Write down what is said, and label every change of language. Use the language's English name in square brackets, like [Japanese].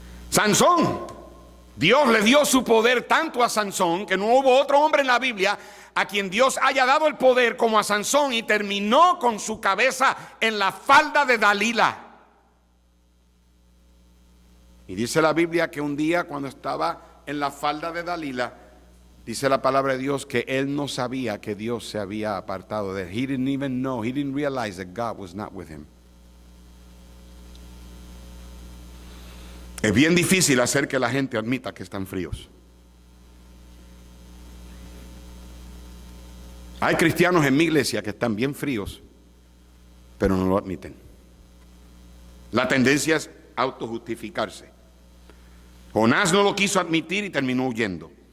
[Spanish] Sansón, Dios le dio su poder tanto a Sansón que no hubo otro hombre en la Biblia a quien Dios haya dado el poder como a Sansón, y terminó con su cabeza en la falda de Dalila. Y dice la Biblia que un día cuando estaba en la falda de Dalila, dice la palabra de Dios que él no sabía que Dios se había apartado de él. [English] He didn't even know, he didn't realize that God was not with him. [Spanish] Es bien difícil hacer que la gente admita que están fríos. Hay cristianos en mi iglesia que están bien fríos, pero no lo admiten. La tendencia es autojustificarse. Jonás no lo quiso admitir y terminó huyendo.